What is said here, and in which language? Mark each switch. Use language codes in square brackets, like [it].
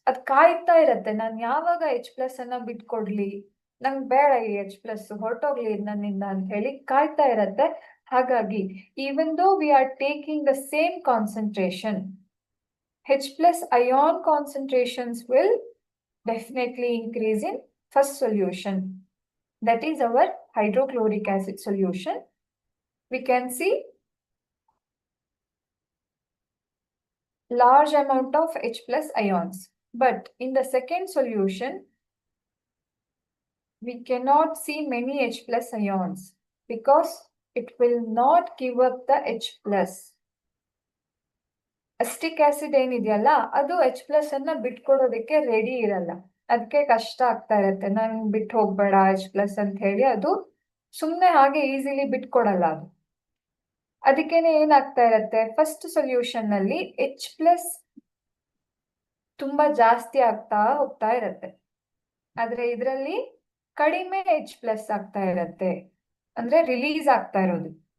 [kn] ಅದು ಕಾಯ್ತಾ ಇರತ್ತೆ, ನಾನು ಯಾವಾಗ H+ ಅನ್ನ ಬಿಟ್ಕೊಡ್ಲಿ, ನಂಗೆ ಬೇಡ ಈ H+ ಹೊರಟೋಗ್ಲಿ ನನ್ನಿಂದ ಅಂತ ಹೇಳಿ ಕಾಯ್ತಾ ಇರತ್ತೆ. [en] ಹಾಗಾಗಿ even though we are taking the same concentration, H+ ion concentrations will definitely increase in first solution, that is our hydrochloric acid solution. We can see large amount of H plus ions. But in the second solution, we cannot see many H plus ions because it will not give up the H plus. [kn] ಅಸ್ಟಿಕ್ acid ಏನಿದೆಯಲ್ಲ ಅದು H plus ಅನ್ನ ಬಿಟ್ಕೊಡೋದಕ್ಕೆ ready ಇರಲ್ಲ. ಅದಕ್ಕೆ ಕಷ್ಟ ಆಗ್ತಾ ಇರತ್ತೆ, ನಂಗೆ ಬಿಟ್ಟು ಹೋಗ್ಬೇಡ H ಪ್ಲಸ್ ಅಂತ ಹೇಳಿ ಅದು ಸುಮ್ಮನೆ ಹಾಗೆ ಈಸಿಲಿ ಬಿಟ್ಕೊಡಲ್ಲ ಅದು. ಅದಕ್ಕೇನೆ ಏನಾಗ್ತಾ ಇರತ್ತೆ, ಫಸ್ಟ್ ಸೊಲ್ಯೂಷನ್ ನಲ್ಲಿ H ಪ್ಲಸ್ ತುಂಬಾ ಜಾಸ್ತಿ ಆಗ್ತಾ ಹೋಗ್ತಾ ಇರತ್ತೆ, ಆದ್ರೆ ಇದರಲ್ಲಿ ಕಡಿಮೆ H ಪ್ಲಸ್ ಆಗ್ತಾ ಇರತ್ತೆ, ಅಂದ್ರೆ ರಿಲೀಸ್ ಆಗ್ತಾ ಇರೋದು.